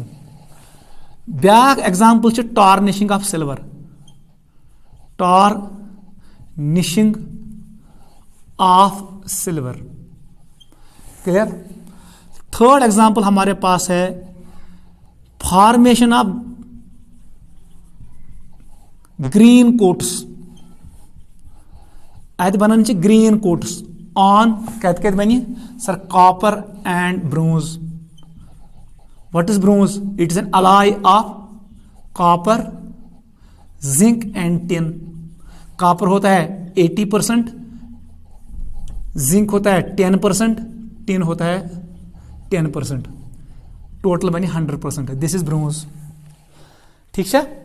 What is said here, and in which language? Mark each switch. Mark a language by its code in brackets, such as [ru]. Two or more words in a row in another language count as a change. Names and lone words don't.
[en] back example से tarnishing of silver, tarnishing of silver. क्लियर। third example [hi] हमारे पास है [en] formation of green coats, [ks] अत बनन [en] green coats [ks] ऑन कत बनी सर [en] copper and bronze. What is bronze, it is an alloy of copper, zinc and tin. [hi] कॉपर होता है 80%, जिंक होता है 10%, टिन होता है 10%, टोटल बनी 100%। [en] This is bronze. [hi] ठीक है।